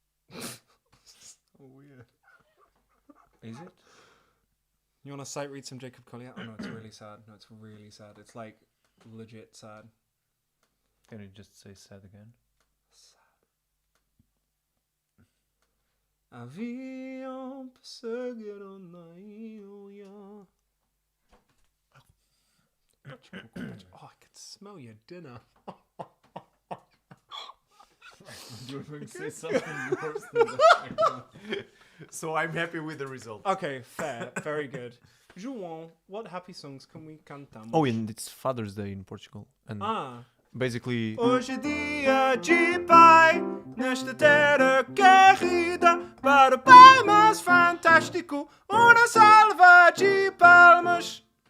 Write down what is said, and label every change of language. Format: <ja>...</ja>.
<en>So weird. Is it? You want to sight read some Jacob Collier? Oh no, it's really sad. No, it's really sad. It's like legit sad. Can you just say sad again?</en> <pt>Avião passageiro na ilha.</pt> <en>Oh, I can smell your dinner. You're going to say something worse than that. So I'm happy with the result. Okay, fair. Very good. João, what happy songs can we</en> <pt>cantamos?</pt> <en>Oh, and it's Father's Day in Portugal. And basically...</en> <pt>Hoje é dia de pai, nesta terra querida, para o pai mais fantástico, uma salva de palmas.</pt>